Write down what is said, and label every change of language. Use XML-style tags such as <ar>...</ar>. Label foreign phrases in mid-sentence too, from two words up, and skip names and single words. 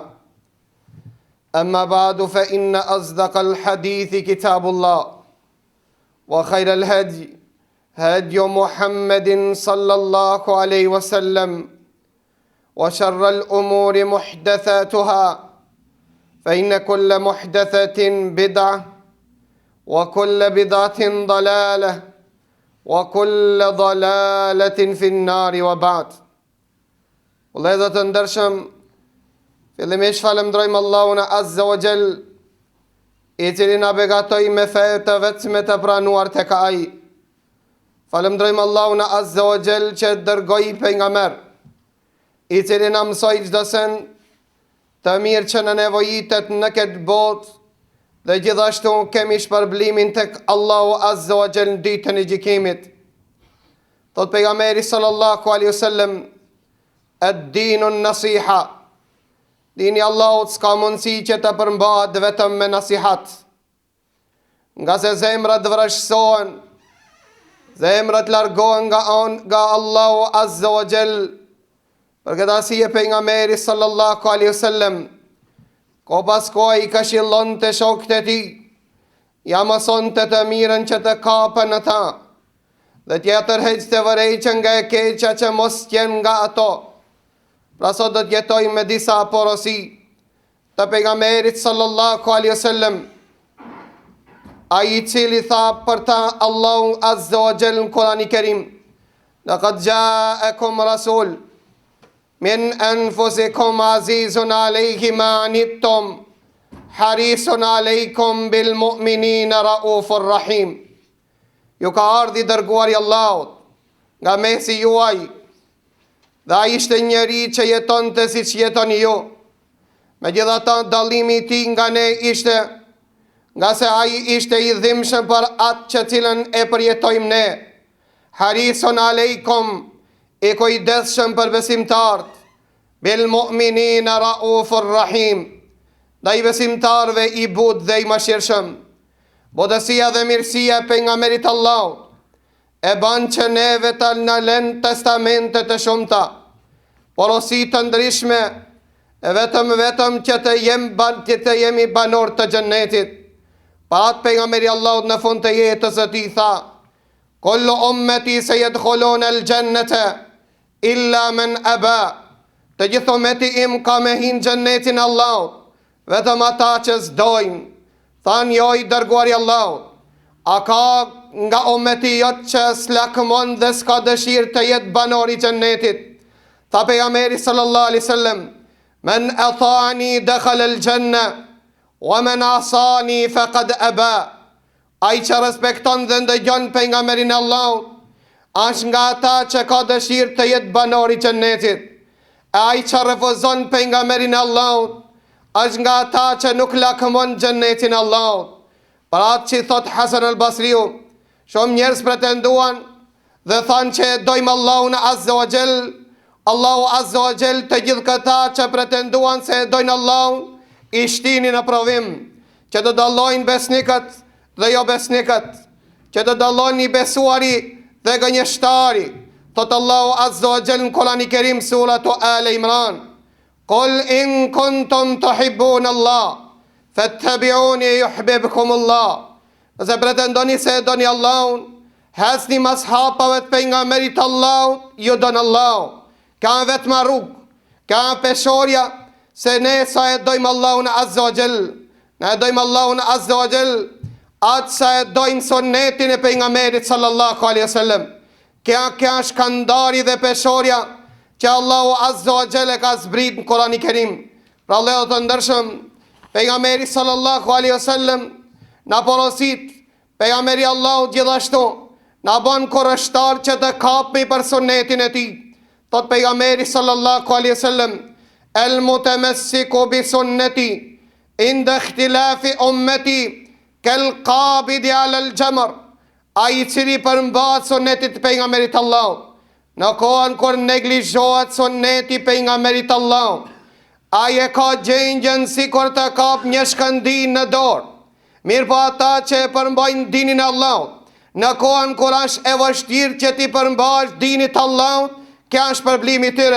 <ar>أما بعد، فإن أصدق الحديث كتاب الله، وخير الهدي هدي محمد صلى الله عليه وسلم، وشر الأمور محدثاتها، فإن كل محدثة بدعة وكل بدعة ضلالة وكل ضلالة في النار وبعد.</ar> <sq>Vëllezër të ndershëm, fillimisht falenderojmë Allahun</sq> <ar>عز وجل,</ar> <sq>i cili na beqatoi me fe të vetme të pranuar tek Ai. Falenderojmë Allahun</sq> <ar>عز وجل</ar> <sq>që dërgoi pejgamber, i cili na mësoi çdo sen të mirë që në nevojitet në këtë botë, dhe gjithashtu kemi shpërblimin tek Allahu</sq> <ar>عز وجل</ar> <sq>në ditën e gjykimit. Thot pejgamberi</sq> <ar>صلى الله عليه وسلم الدين النصيحة,</ar> <sq>dini Allahut s'ka mundësi që të përmbahet vetëm me nasihat, nga se zemrat vrashësohen, zemrat largohen nga Allahu</sq> <ar>عز وجل.</ar> <sq>Për këtë arsye pejgamberi</sq> <ar>صلى الله عليه وسلم</ar> <sq>ko pas kohë i këshillon të shokët e tij, ja mëson të mirën që të kapën ata, dhe tjetër heq të vërejqën nga e keqa që mos tjenë nga ato. Pra sot do t'jetoj me disa porosi të pejgamberit</sq> <ar>صلى الله عليه وسلم,</ar> <sq>ai i cili tha për ta Allahu</sq> <ar>عز وجل</ar> <sq>në Kur'anin e Kerim,</sq> <ar>لقد جاءكم رسول من أنفسكم عزيز عليه ما عنتم حريص عليكم بالمؤمنين رؤوف رحيم.</ar> <sq>Ju ka ardhi dërguari Allahut nga mesi juaj, dhe ai ishte njeri që jetonte siç jetoni ju. Megjithatë dallimi i tij nga ne ishte nga se ai ishte i dhimbshëm për atë që cilën e përjetojmë ne.</sq> <ar>حريص عليكم,</ar> <sq>i kujdesshëm për besimtarët,</sq> <ar>بالمؤمنين رؤوف رحيم,</ar> <sq>dhe i besimtarëve i butë dhe i mëshirshëm. Bodësia dhe mirësia pejgamberit Allahut e ban që neve të na lënë testamente të shumta, porosi të ndryshme, e vetëm që të jemi banor të xhennetit. Pa atë pejgamberi Allahut në fund të jetës e tij tha,</sq> <ar>كل أمتي سيدخلون الجنة إلا من أبى,</ar> <sq>të gjithë ummeti im ka me hinë xhennetin Allahut, vetëm ata që s'dojnë. Than jo i dërguari Allahut, a ka nga ummeti jot që s'lakmon dhe s'ka dëshirë të jetë banor i xhennetit? Tha pejgamberi</sq> <ar>صلى الله عليه وسلم من أطاعني دخل الجنة ومن عصاني فقد أبى.</ar> <sq>Ai që respekton dhe ndëgjon pejgamberin e Allahut, është nga ata që ka dëshirë të jetë banor i xhennetit. Ai që refuzon pejgamberin e Allahut, është nga ata që nuk lakmon xhennetin e Allahut. Për atë që thot Hasan al-Basriu, shumë njerëz pretenduan dhe thanë që dojmë Allahun</sq> <ar>عز وجل.</ar> <sq>Allahu</sq> <ar>عز وجل</ar> <sq>të gjithë këta që pretenduan se dojnë Allahun, i shtini në provim, që të dallojnë besnikët dhe jo besnikët, që të dallojnë i besuari dhe gënjeshtari. Thot Allahu</sq> <ar>عز وجل</ar> <sq>në Kur'anin e Kerim,</sq> <ar>سورة آل عمران قل إن كنتم تحبون الله فاتبعوني يحببكم الله.</ar> <sq>Nëse pretendoni se doni Allahun, hasni mas hapave të pejgamberit Allahut, ju don Allahu. Ka vetëm rrugë, ka peshorja se ne sa e dojmë Allahun</sq> <ar>عز وجل.</ar> <sq>Ne dojmë Allahun</sq> <ar>عز وجل</ar> <sq>atë sa e dojmë sunnetin e pejgamberit</sq> <ar>صلى الله عليه وسلم.</ar> <sq>Kjo është kandari dhe peshorja që Allahu</sq> <ar>عز وجل</ar> <sq>e ka zbrit në Kur'anin e Kerim. Pra Allahu të ndërshëm, pejgamberi</sq> <ar>صلى الله عليه وسلم</ar> <sq>na porosit, pejgamberi Allahu gjithashtu na bën kurrështar që të kapmi për sunnetin e tij. Thot pejgamberi</sq> <ar>صلى الله عليه وسلم المتمسك بسنتي عند اختلاف أمتي كالقابض على الجمر.</ar> <sq>Ai i cili përmbahet sunnetit të pejgamberit Allahut, në kohën kur neglizhohet sunneti pejgamberit Allahut, ai e ka gjendjen si kur të kap një shkëndijë në dorë. Mirë po ata që e përmbajnë dinin e Allahut, në kohën kur është e vështirë që ti përmbash dinit Allahut, kjo është problemi i tyre.</sq>